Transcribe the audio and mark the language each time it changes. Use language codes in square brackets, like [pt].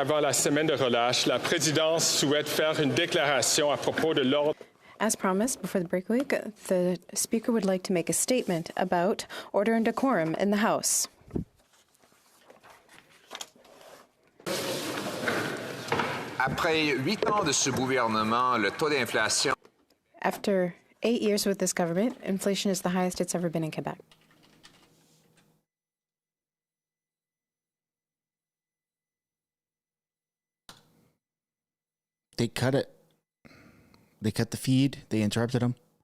[fr] Avant la semaine de relâche, la présidence souhaite faire une déclaration à propos de l'ordre. [en] As promised before the break week, the Speaker would like to make a statement about order and decorum in the House. [fr] Après 8 ans de ce gouvernement, le taux d'inflation. [en] After 8 years with this government, inflation is the highest it's ever been in Quebec. They cut it. They cut the feed. They interrupted him.